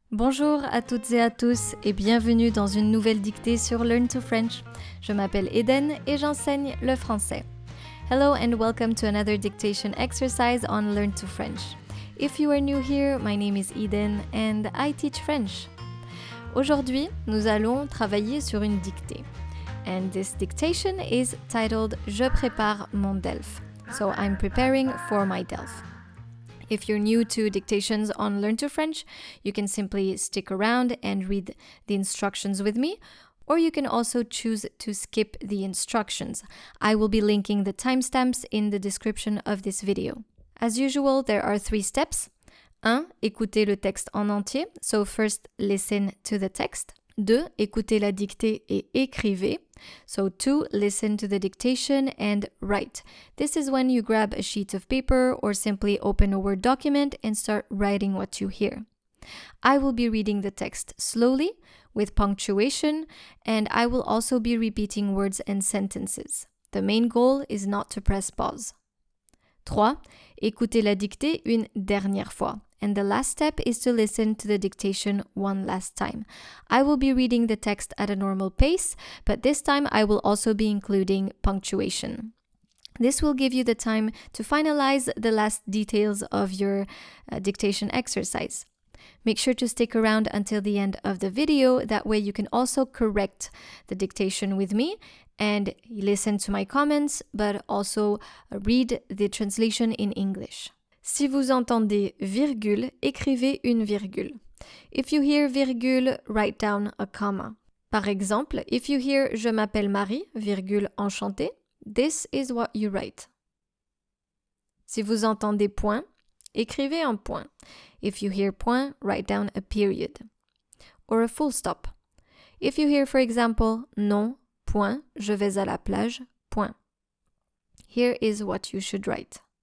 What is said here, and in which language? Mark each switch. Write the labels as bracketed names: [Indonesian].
[French] Bonjour à toutes et à tous et bienvenue dans une nouvelle dictée sur Learn to French. Je m'appelle Eden et j'enseigne le français. [English] Hello and welcome to another dictation exercise on Learn to French. If you are new here, my name is Eden and I teach French. [French] Aujourd'hui, nous allons travailler sur une dictée. [English] And this dictation is titled [French] Je prépare mon DELF. [English] So I'm preparing for my DELF. If you're new to dictations on Learn to French, you can simply stick around and read the instructions with me, or you can also choose to skip the instructions. I will be linking the timestamps in the description of this video. As usual, there are 3 steps. 1. [French] Écoutez le texte en entier. [English] So first, listen to the text. 2. [French] Écoutez la dictée et écrivez. [English] So 2. Listen to the dictation and write. This is when you grab a sheet of paper or simply open a Word document and start writing what you hear. I will be reading the text slowly with punctuation, and I will also be repeating words and sentences. The main goal is not to press pause. 3. [French] Écoutez la dictée une dernière fois. [English] And the last step is to listen to the dictation one last time. I will be reading the text at a normal pace, but this time I will also be including punctuation. This will give you the time to finalize the last details of your dictation exercise. Make sure to stick around until the end of the video. That way you can also correct the dictation with me and listen to my comments, but also read the translation in English. [French] Si vous entendez virgule, écrivez une virgule. [English] If you hear virgule, write down a comma. [French] Par exemple, [English] if you hear [French] Je m'appelle Marie, virgule enchantée, [English] this is what you write. [French] Si vous entendez point, écrivez un point. [English] If you hear point, write down a period or a full stop. If you hear, for example, [French] non, point, je vais à la plage, point. [English] Here is what you should write.